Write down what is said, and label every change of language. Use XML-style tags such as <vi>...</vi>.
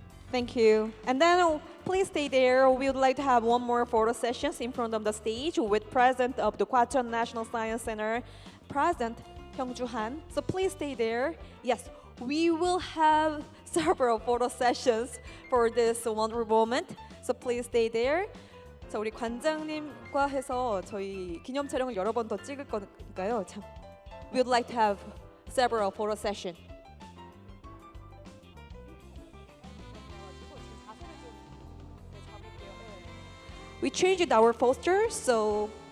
<en>Thank you. And then please stay there. We would like to have one more photo sessions in front of the stage with President of the Gwacheon National Science Center, President Hyungjoo. So please stay there. Yes, we will have several photo sessions for this wonderful moment. So please stay there.</en> <ko>자, 우리 관장님과 해서 저희 기념 촬영을 여러 번 더 찍을 거니까요.</ko> <en>참, we would like to have several photo sessions. We changed our poster, so</en>